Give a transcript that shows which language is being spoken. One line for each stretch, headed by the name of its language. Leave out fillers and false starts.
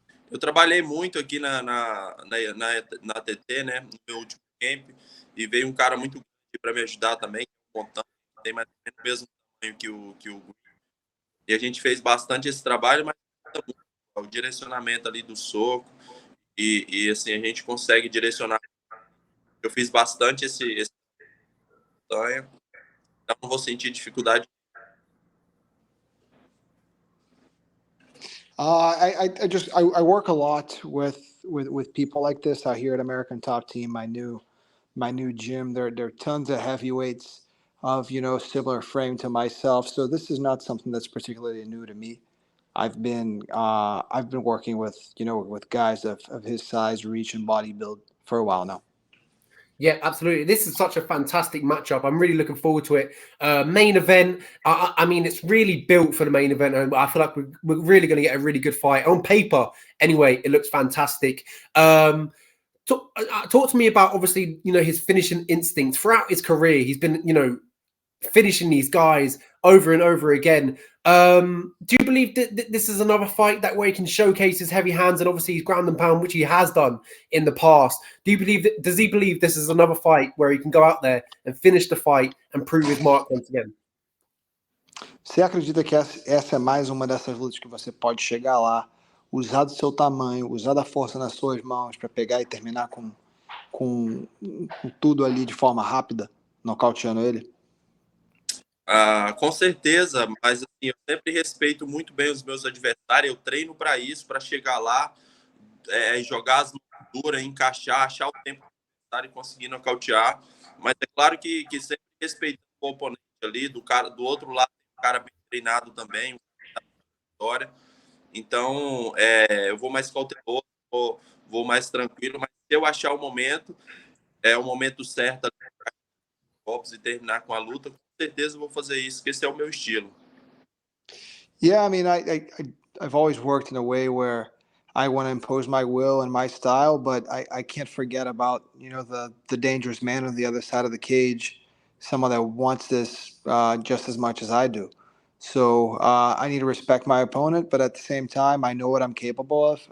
Portuguese: Eu trabalhei muito aqui na TT, né, no meu último camp, e veio um cara muito grande para me ajudar também, tem mais ou menos o mesmo tamanho que o e a gente fez bastante esse trabalho, mas o direcionamento ali do soco e assim a gente consegue direcionar. Eu fiz bastante esse tamanho, então não vou sentir dificuldade.
English: I work a lot with people like this out here at American Top Team. My new gym. There are tons of heavyweights of similar frame to myself. So this is not something that's particularly new to me. I've been working with with guys of his size, reach, and body build for a while now. Yeah, absolutely. This is such a fantastic matchup. I'm really looking forward to it. Main event. I mean, it's really built for the main event, and I feel like we're really going to get a really good fight on paper. Anyway, it looks fantastic. Talk to me about obviously his finishing instincts throughout his career. He's been finishing these guys over and over again. Do you believe that this is another fight that way he can showcase his heavy hands and obviously his ground and pound, which he has done in the past? Does he believe this is another fight where he can go out there and finish the fight and prove his mark once again?
Portuguese: Você acredita que essa é mais uma dessas lutas que você pode chegar lá, usar do seu tamanho, usar da força nas suas mãos para pegar e terminar com tudo ali de forma rápida, nocauteando ele? Com certeza, mas assim, eu sempre respeito muito bem os meus adversários, eu treino para isso, para chegar lá, jogar as mãos duras, encaixar, achar o tempo do adversário e conseguir nocautear, mas é claro que sempre respeitando o oponente ali, do outro lado, um cara bem treinado também, vitória. Então, eu vou mais cauteloso, vou mais tranquilo, mas se eu achar o momento certo, golpes e terminar com a luta, com certeza vou fazer isso, porque esse é o meu estilo.
English: Yeah, I mean, I've always worked in a way where I want to impose my will and my style, but I can't forget about the dangerous man on the other side of the cage, someone that wants this just as much as I do. So I need to respect my opponent, but at the same time, I know what I'm capable of.